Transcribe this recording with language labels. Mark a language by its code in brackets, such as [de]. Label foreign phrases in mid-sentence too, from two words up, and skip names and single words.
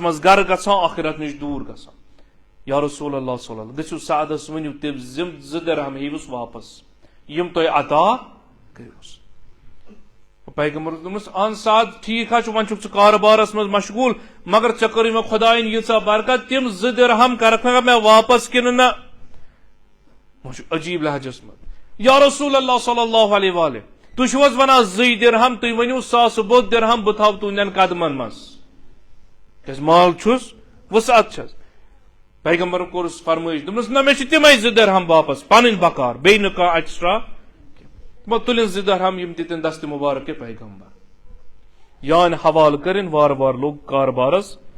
[ks] منٛز گرٕ گژھان آخرت نِش دوٗر گژھان [ar] یا رسول اللہ صلی اللہ [ks] گٔژھِو سعدس ؤنِو تِم 2 درہم ہیٚیوُس واپس یِم تۄہہِ عطا کٔرۍوُس پیغمبرن دوٚپمَس اہن سعد ٹھیٖک حظ چھُ وۄنۍ چھُکھ ژٕ کارٕبارس منٛز مشغوٗل مگر ژےٚ کٔرٕے مےٚ خۄدایَن ییٖژاہ برکت تِم 2 درہم کرکھا مےٚ واپس کِنہٕ نہ وۄنۍ چھُ عجیٖب لہجس منٛز [ar] یا رسول اللہ صلی اللہ علیہ وآلہ [ks] تُہۍ چھِو حظ ونان 2 درہم تُہۍ ؤنِو 1,000 درہم بہٕ تھاو تُہنٛدٮ۪ن قدمن منٛز کیازِ مال چھُس وسعت چھس پیغمبرن کوٚرُس فرمٲیش دوٚپنس نہ مےٚ چھِ تِمے 2 درہم واپس پنٕنۍ بکار بیٚیہِ نہٕ کانٛہہ ایکسٹرا وۄنۍ تُلِن 2 درہم یِم دِتِن دستہِ مُبارک کے پیغمبر یانہِ حوالہٕ کٔرِنۍ وارٕ وارٕ لوٚگ کاربارس